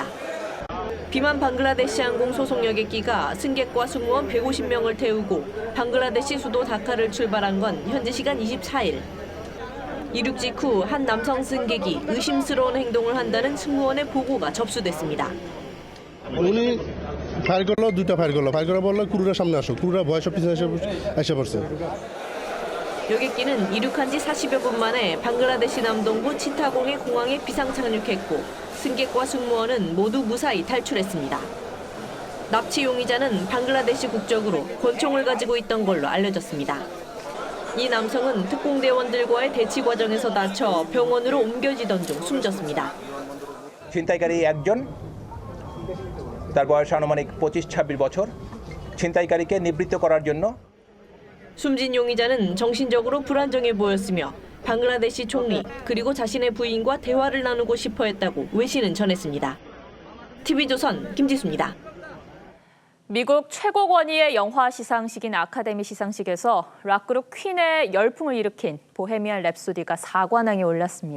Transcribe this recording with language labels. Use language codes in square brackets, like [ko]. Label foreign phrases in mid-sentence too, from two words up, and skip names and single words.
[ko] 비만 방글라데시 항공 소속 여객기가 승객과 승무원 150명을 태우고 방글라데시 수도 다카를 출발한 건 현지 시간 24일. 이륙 직후 한 남성 승객이 의심스러운 행동을 한다는 승무원의 보고가 접수됐습니다. [bn] উনি ফায়ার করলো দুটো ফায়ার করার বললো ক্রুরা সামনে আসো ক্রুরা ভয়সব পিছনে এসে পড়ছে. [ko] 여객기는 이륙한 지 40여 분 만에 방글라데시 남동부 치타공의 공항에 비상 착륙했고 승객과 승무원은 모두 무사히 탈출했습니다. 납치 용의자는 방글라데시 국적으로 권총을 가지고 있던 걸로 알려졌습니다. 이 남성은 특공대원들과의 대치 과정에서 다쳐 병원으로 옮겨지던 중 숨졌습니다. [bn] ছিনতাইকারী একজন, তার বয়স আনুমানিক 25-26 বছর, ছিনতাইকারীকে নিবৃত্ত করার জন্য [ko] 숨진 용의자는 정신적으로 불안정해 보였으며 방글라데시 총리 그리고 자신의 부인과 대화를 나누고 싶어 했다고 외신은 전했습니다. TV조선 김지수입니다. 미국 최고 권위의 영화 시상식인 아카데미 시상식에서 락그룹 퀸의 열풍을 일으킨 보헤미안 랩소디가 4관왕에 올랐습니다.